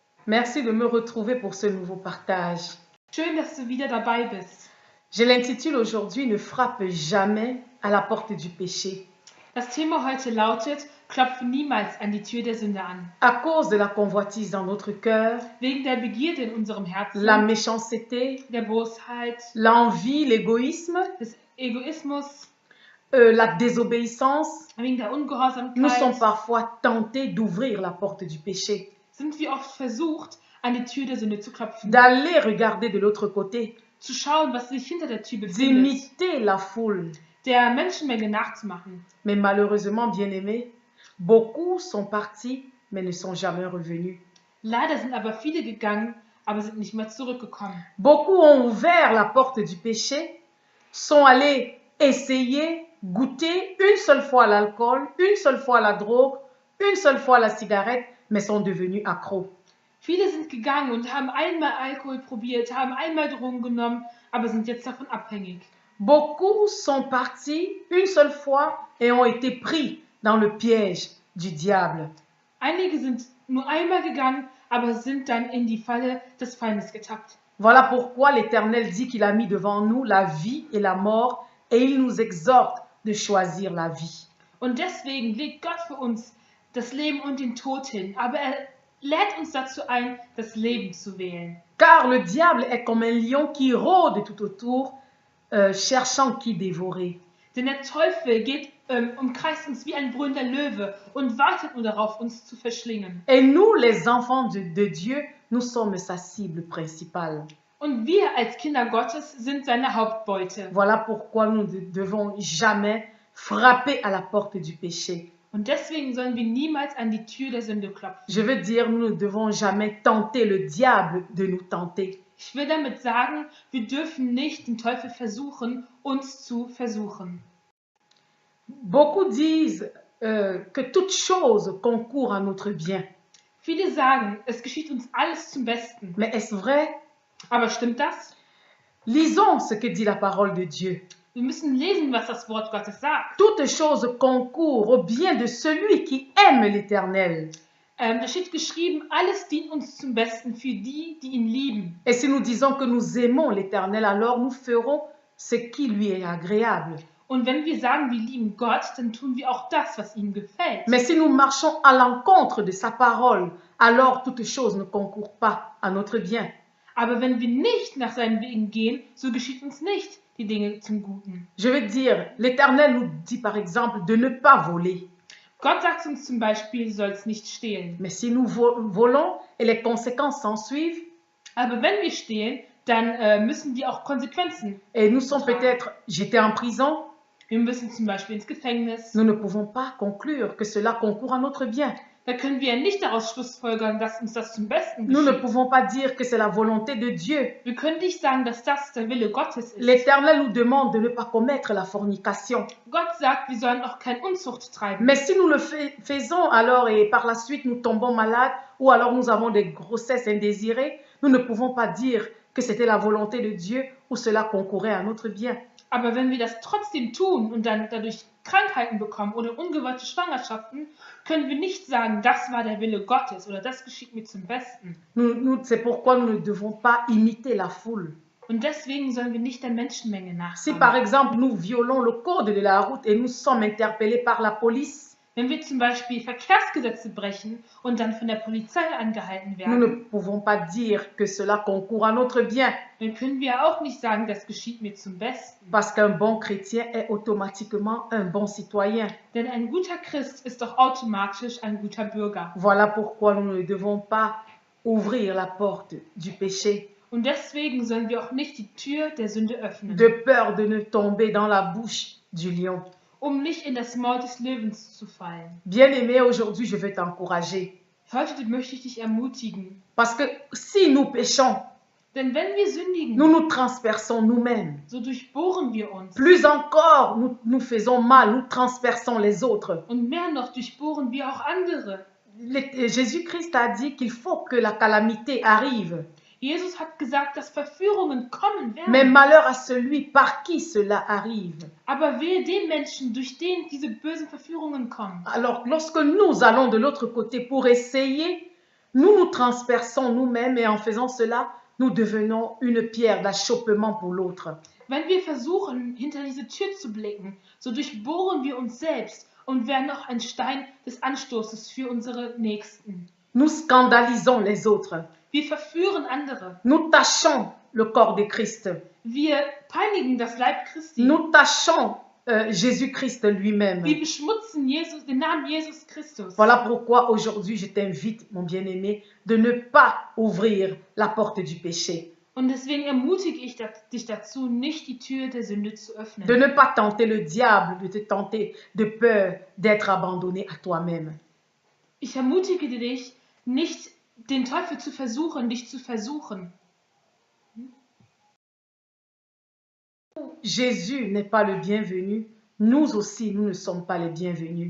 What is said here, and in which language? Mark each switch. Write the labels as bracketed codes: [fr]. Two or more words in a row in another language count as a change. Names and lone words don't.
[fr] Merci de me retrouver pour ce nouveau partage. [de] Schön, dass du wieder dabei bist. [fr] Je l'intitule aujourd'hui « Ne frappe jamais à la porte du péché [de] Das Thema heute lautet, klopfe niemals an die Tür der Sünde an. » [fr] à cause de la convoitise dans notre cœur, [de] Wegen der Begierde in unserem Herzen, [fr] la méchanceté, [de] der Bosheit, [fr] l'envie, l'égoïsme, [de] des Egoismus, [fr] la désobéissance. [de] wegen der [fr] Nous sommes [de] Ungehorsamkeit, [fr] parfois tentés d'ouvrir la porte du péché, [de] sind wir oft versucht, an die Tür der Sünde zu klopfen, [fr] d'aller regarder de l'autre côté, [de] zu schauen, was sich hinter der Tür befindet, [fr] d'imiter la foule. [de] der Menschenmenge nachzumachen. [fr] Mais malheureusement, bien-aimés, beaucoup sont partis, mais ne sont jamais revenus. [de] Leider sind aber viele gegangen, aber sind nicht mehr zurückgekommen. [fr] Beaucoup ont ouvert la porte du péché, sont allés essayer, goûter une seule fois l'alcool, une seule fois la drogue, une seule fois la cigarette, mais sont devenus accros. [de] Viele sind gegangen und haben einmal Alkohol probiert, haben einmal Drogen genommen, aber sind jetzt davon abhängig. [fr] Beaucoup sont partis une seule fois et ont été pris dans le piège du diable. [de] Einige sind nur einmal gegangen, aber sind dann in die Falle des Feindes getappt. [fr] Voilà pourquoi l'Éternel dit qu'il a mis devant nous la vie et la mort et il nous exhorte de choisir la vie. [de] Und deswegen legt Gott für uns das Leben und den Tod hin, aber er lädt uns dazu ein, das Leben zu wählen. [fr] Car le diable est comme un lion qui rôde tout autour, cherchant qui dévorer. [de] Denn der Teufel umkreist uns wie ein brüllender Löwe und wartet nur darauf, uns zu verschlingen. [fr] Et nous, les enfants de Dieu, nous sommes sa cible principale. [de] Und wir als Kinder Gottes sind seine Hauptbeute. [fr] Voilà pourquoi nous ne devons jamais frapper à la porte du péché. [de] Und deswegen sollen wir niemals an die Tür der Sünde klopfen. [fr] Je veux dire, nous ne devons jamais tenter le diable de nous tenter. [de] Ich will damit sagen, wir dürfen nicht den Teufel versuchen, uns zu versuchen. [fr] Beaucoup disent que toute chose concourt à notre bien. [de] Viele sagen, es geschieht uns alles zum Besten. [fr] Mais est-ce vrai? [de] Aber stimmt das? [fr] Lisons ce que dit la parole de Dieu. [de] Wir müssen lesen, was das Wort Gottes sagt. [fr] Toute chose concourt au bien de celui qui aime l'Éternel. [de] Da steht geschrieben, alles dient uns zum Besten für die, die ihn lieben. [fr] Et si nous disons que nous aimons l'Éternel, alors nous ferons ce qui lui est agréable. [de] Und wenn wir sagen, wir lieben Gott, dann tun wir auch das, was ihm gefällt. [fr] Mais si nous marchons à l'encontre de sa parole, alors toute chose ne concourt pas à notre bien. [de] Aber wenn wir nicht nach seinen Wegen gehen, so geschieht uns nicht die Dinge zum Guten. [fr] Je veux dire, l'Éternel nous dit par exemple de ne pas voler. [de] Gott sagt uns zum Beispiel, du sollst nicht stehlen. [fr] Mais si nous volons et les conséquences s'en suivent, [de] Aber wenn wir stehlen, dann müssen wir auch Konsequenzen. [fr] et nous sommes peut-être jetés en prison, [de] Wir müssen zum Beispiel ins Gefängnis. [fr] nous ne pouvons pas conclure que cela concourt à notre bien. [de] Da können wir nicht daraus schlussfolgern, dass uns das zum Besten [fr] Nous ne [de] geschieht. [fr] pouvons pas dire que c'est la volonté de Dieu. [de] Wir können nicht sagen, dass das der Wille Gottes ist. [fr] L'Éternel nous demande de ne pas commettre la fornication. [de] Gott sagt, wir sollen auch keine Unzucht treiben. [fr] Mais si nous le faisons alors et par la suite nous tombons malades ou alors nous avons des grossesses indésirées, nous ne pouvons pas dire que c'était la volonté de Dieu ou cela concourait à notre bien. [de] Aber wenn wir das trotzdem tun und dann dadurch Krankheiten bekommen oder ungewollte Schwangerschaften, können wir nicht sagen, das war der Wille Gottes oder das geschieht mir zum Besten. [fr] C'est pourquoi nous ne devons pas imiter la foule. [de] Und deswegen sollen wir nicht der Menschenmenge [fr] Si par [de] nachkommen. [fr] exemple nous violons le code de la route et nous sommes interpellés par la police, [de] Wenn wir zum Beispiel Verkehrsgesetze brechen und dann von der Polizei angehalten [fr] nous ne [de] werden, [fr] pouvons pas dire que cela concourt à notre bien. [de] dann können wir auch nicht sagen, das geschieht mir zum Besten. [fr] Parce qu'un bon chrétien est automatiquement un bon citoyen. [de] Denn ein guter Christ ist doch automatisch ein guter Bürger. [fr] Voilà pourquoi nous ne devons pas ouvrir la porte du péché, [de] Und deswegen sollen wir auch nicht die Tür der Sünde öffnen, [fr] de peur de ne tomber dans la bouche du lion. [de] um nicht in das Maul des Löwens zu fallen. [fr] Bien-aimé, aujourd'hui je veux t'encourager. [de] Heute möchte ich dich ermutigen, [fr] Parce que si nous péchons, [de] denn wenn wir sündigen, [fr] nous nous transperçons nous-mêmes. [de] so durchbohren wir uns. [fr] Plus encore, nous faisons mal, nous transperçons les autres. [de] Und mehr noch durchbohren wir auch andere. [fr] Jésus-Christ a dit qu'il faut que la calamité arrive. [de] Jesus hat gesagt, dass Verführungen kommen [fr] Mais [de] werden. [fr] malheur à celui par qui cela arrive. [de] Aber wehe den Menschen, durch den diese bösen Verführungen kommen. [fr] Alors, lorsque nous allons de l'autre côté pour essayer nous nous transperçons nous-mêmes et en faisant cela, nous devenons une pierre d'achoppement pour l'autre. [de] Wenn wir versuchen, hinter diese Tür zu blicken, so durchbohren wir uns selbst und werden noch ein Stein des Anstoßes für unsere Nächsten. [fr] Nous scandalisons les autres. [de] Wir verführen andere. [fr] Nous tachons le corps de Christ. [de] Wir peinigen das Leib Christi. [fr] Nous tachons Jésus-Christ lui-même. [de] Wir beschmutzen den Namen Jesus Christus. [fr] Voilà pourquoi aujourd'hui je t'invite, mon bien-aimé, de ne pas ouvrir la porte du péché. [de] Und deswegen ermutige ich dich dazu, nicht die Tür der Sünde zu öffnen. [fr] De ne pas tenter le diable, de te tenter de peur d'être abandonné à toi-même. [de] Ich ermutige dich, nicht den Teufel zu versuchen, dich zu versuchen. [fr] Jésus n'est pas le bienvenu, nous aussi, nous ne sommes pas les bienvenus.